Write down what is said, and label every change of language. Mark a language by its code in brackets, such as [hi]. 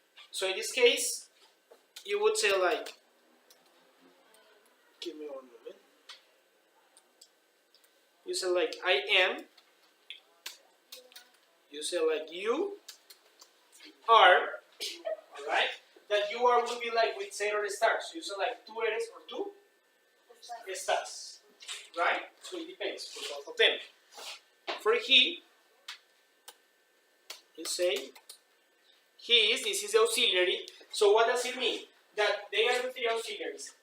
[en] So in this case, you would say like, give me one moment. You say like I am. You say like you are. Alright? That you are will be like with ser or estar. So you say like [es] tú eres [en] or [es] tú estás. [en] Right? So it depends for both of them. For he, you say he is, this is the auxiliary. So what does it mean? That they are the three auxiliaries.